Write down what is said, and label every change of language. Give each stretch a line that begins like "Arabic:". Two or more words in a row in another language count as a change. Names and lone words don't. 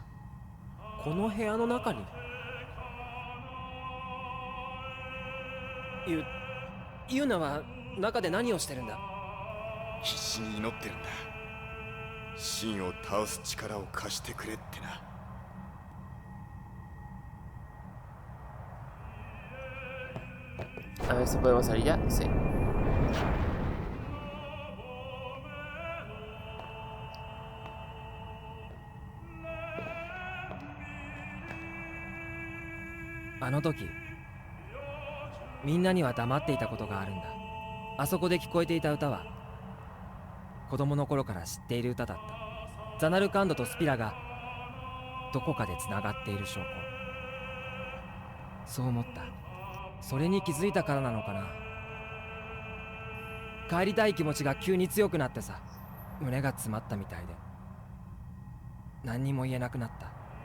Japanese: この部屋の中に？ユナは中で何をしてるんだ？必死に祈ってるんだ。神を倒す力を貸してくれってな。
Spanish: A ver si podemos salir ya. Sí.
Japanese: A あの時みんなには黙っていたことがあるんだ。あそこで聞こえていた歌は子供の頃から知っている歌だった。ザナルカンドとスピラがどこかでつながっている証拠。そう思った。それに気づいたからなのかな。帰りたい気持ちが急に強くなってさ、胸が詰まったみたいで何にも言えなくなった。